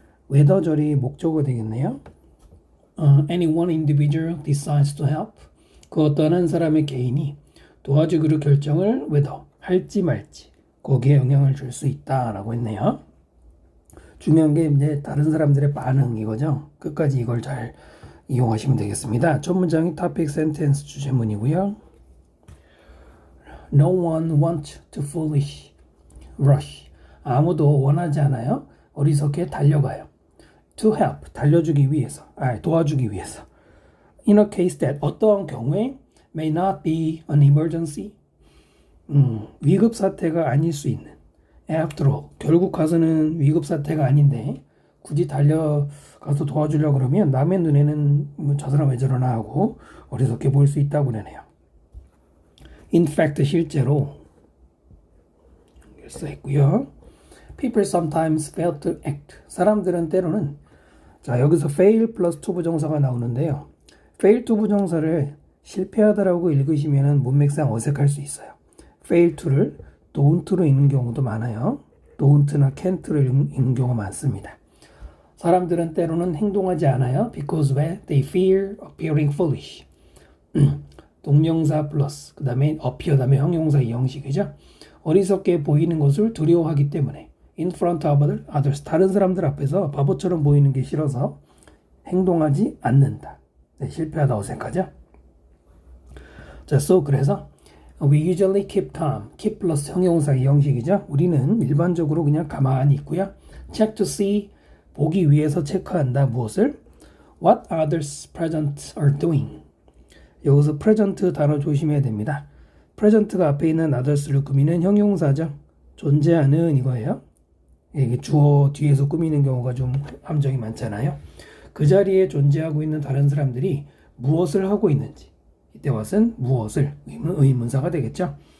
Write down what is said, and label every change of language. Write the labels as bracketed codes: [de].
[ko] whether절이 목적어 되겠네요. [en] Any one individual decides to help, [ko] 그 어떤 한 사람의 개인이 도와주기로 결정을 whether, 할지 말지 거기에 영향을 줄 수 있다라고 했네요. 중요한 게 이제 다른 사람들의 반응 이거죠. 끝까지 이걸 잘 이용하시면 되겠습니다. 첫 문장이 topic sentence 주제문이고요. [en] No one wants to foolish rush. [ko] 아무도 원하지 않아요. 어리석게 달려가요. [en] To help, [ko] 달려주기 위해서, 도와주기 위해서. [en] In a case that, [ko] 어떠한 경우에 [en] may not be an emergency. [ko] 위급 사태가 아닐 수 있는. [en] After all, [ko] 결국 가서는 위급 사태가 아닌데 굳이 달려가서 도와주려고 그러면 남의 눈에는 저 사람 왜 저러나 하고 어리석게 보일 수 있다고 그러네요. [en] In fact, [ko] 실제로 써있고요. [en] People sometimes fail to act. [ko] 사람들은 때로는, 자 여기서 fail 플러스 to 부정사가 나오는데요. fail to 부정사를 실패하다라고 읽으시면 문맥상 어색할 수 있어요. fail to를 don't로 읽는 경우도 많아요. don't나 can't로 읽는 경우가 많습니다. 사람들은 때로는 행동하지 않아요. [en] Because when they fear appearing foolish. [ko] 동명사 플러스 그 다음에 appear 다음에 형용사 이 형식이죠. 어리석게 보이는 것을 두려워하기 때문에 [en] in front of others, [ko] 다른 사람들 앞에서 바보처럼 보이는 게 싫어서 행동하지 않는다. 네, 실패하다 어색하죠. 자, 그래서 [en] We usually keep calm. [ko] keep 플러스 형용사 이 형식이죠. 우리는 일반적으로 그냥 가만히 있고요. [en] check to see, [ko] 보기 위해서 체크한다. 무엇을? [en] What others present are doing. [ko] 여기서 present 단어 조심해야 됩니다. present가 앞에 있는 others를 꾸미는 형용사죠. 존재하는 이거예요. 이게 주어 뒤에서 꾸미는 경우가 좀 함정이 많잖아요. 그 자리에 존재하고 있는 다른 사람들이 무엇을 하고 있는지, 이때 what은 무엇을, 의문사가 되겠죠.